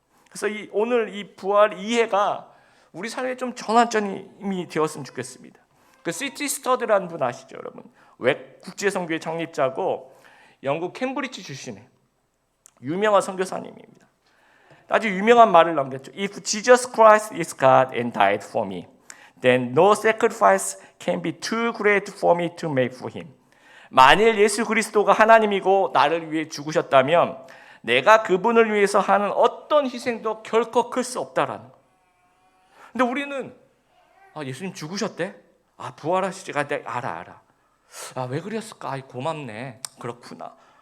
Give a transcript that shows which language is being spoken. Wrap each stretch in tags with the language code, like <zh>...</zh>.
<ko>그래서 오늘 이 부활 이해가 우리 삶에 좀 전환점이 되었으면 좋겠습니다. 그 C.T. 스터드라는 분 아시죠, 여러분? 웩 국제선교회 창립자고 영국 캠브리지 출신의 유명한 선교사님입니다. 아주 유명한 말을 남겼죠.</ko> <en>If Jesus Christ is God and died for me, then no sacrifice can be too great for me to make for him.</en> <ko>만일 예수 그리스도가 하나님이고 나를 위해 죽으셨다면 내가 그분을 위해서 하는 어떤 희생도 결코 클 수 없다라는 거. 근데 우리는 예수님 죽으셨대? 부활하시지? 알아. 왜 그랬을까? 고맙네. 그렇구나.</ko>